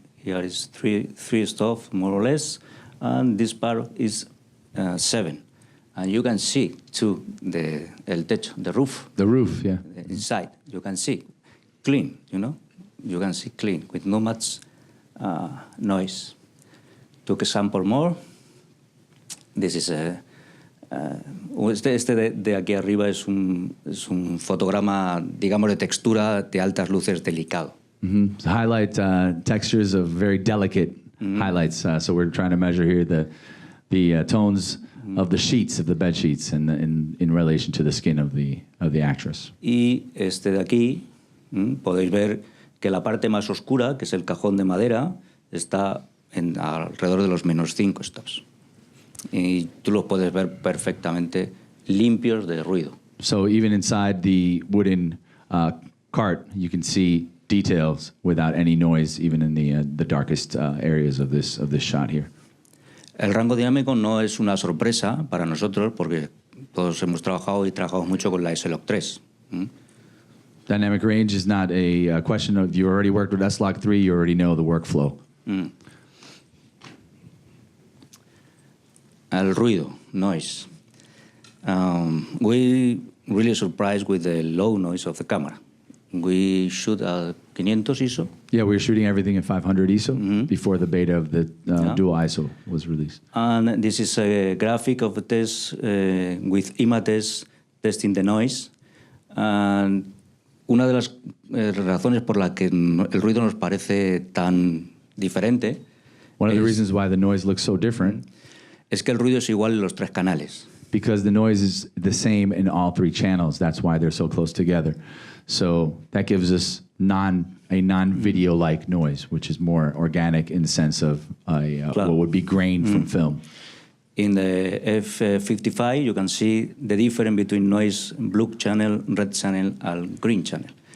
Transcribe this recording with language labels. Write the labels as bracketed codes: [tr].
[en] Here is 3 stops more or less, and this part is 7. And you can see too [es] el techo, [en] the roof. The roof, yeah. Inside, you can see clean. You can see clean with no much noise. Took a sample more. This is [es] este de aquí arriba es un fotograma, digamos, de textura de altas luces delicado. [en] Highlight textures of very delicate highlights. So we're trying to measure here the tones of the sheets, of the bed sheets, in relation to the skin of the actress. [es] Y este de aquí, podéis ver que la parte más oscura, que es el cajón de madera, está alrededor de los -5 stops. Y tú los puedes ver perfectamente limpios de ruido. [en] So even inside the wooden cart, you can see details without any noise, even in the darkest areas of this shot here. [es] El rango dinámico no es una sorpresa para nosotros porque todos hemos trabajado y trabajamos mucho con la S-Log 3. [en] Dynamic range is not a question of you already worked with S-Log 3, you already know the workflow. [es] El ruido, noise. [en] We really surprised with the low noise of the camera. we shoot at 500 ISO. Yeah, we were shooting everything at 500 ISO before the beta of the dual ISO was released. And this is a graphic of the test with images testing the noise. [es] And una de las razones por la que el ruido nos parece tan diferente [en] One of the reasons why the noise looks so different [es] es que el ruido es igual en los tres canales. [en] because the noise is the same in all three channels. That's why they're so close together. So that gives us a non-video-like noise, which is more organic in the sense of what would be grain from film. In the F55, you can see the difference between noise blue channel, red channel, and green channel.